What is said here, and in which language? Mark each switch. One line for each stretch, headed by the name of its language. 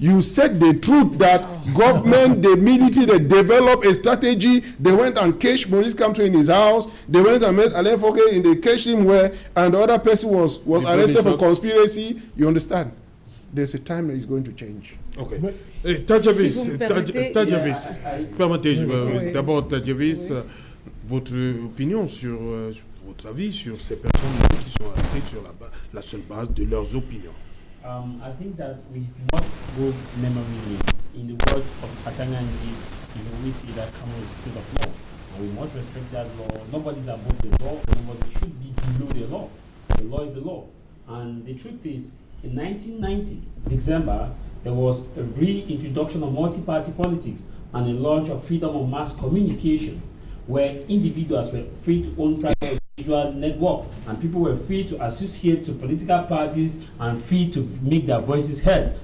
English: You said the truth that government, the military, they developed a strategy. They went and caged Maurice Kamto in his house. They went and met Alain Fouquet and they caged him where, and the other person was arrested for conspiracy. You understand? There's a time that is going to change. Ok.
French: Mais- Tadjavis, Si vous me permettez, permettez d'abord, Tadjavis, Oui. votre opinion sur votre avis sur ces personnes qui sont arrêtées sur la seule base de leurs opinions.
English: I think that we must go memory lane. In the words of Atanganjis, you always say that Cameroon is a state of law. And we must respect that law. Nobody's above the law. Nobody should be below the law. The law is the law. And the truth is, in 1990, December, there was a reintroduction of multi-party politics and a launch of freedom of mass communication, where individuals were free to own private individual network and people were free to associate to political parties and free to make their voices heard.